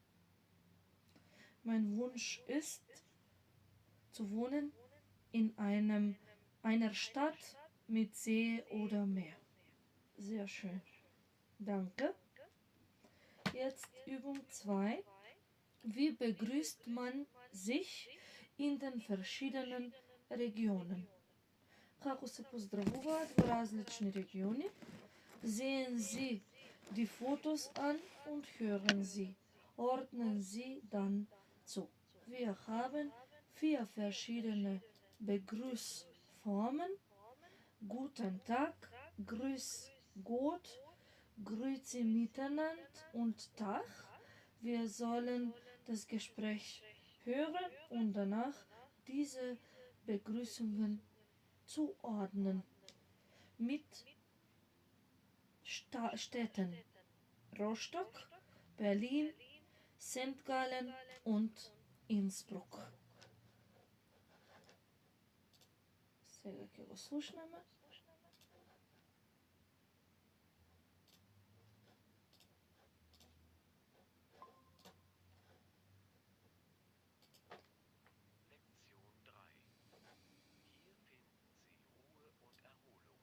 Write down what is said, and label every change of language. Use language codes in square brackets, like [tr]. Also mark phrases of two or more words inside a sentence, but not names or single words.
[de] Mein Wunsch ist, zu wohnen in einer Stadt mit See oder Meer. Sehr schön. Danke. Jetzt Übung 2. Wie begrüßt man sich in den verschiedenen Regionen? [mk] Како се поздравуваат во различни региони? [de] Sehen Sie die Fotos an und hören Sie. Ordnen Sie dann zu. Wir haben 4 verschiedene Begrüßformen. guten Tag, grüß Gott, [gsw] grüezi miteinander [de] und Tag. Wir sollen das Gespräch hören und danach diese Begrüßungen zuordnen. Mit Städten Rostock, Berlin, St. Gallen und Innsbruck. [mk] Сега ќе го слушнеме. [de] Lektion 3. Hier finden Sie Ruhe und Erholung.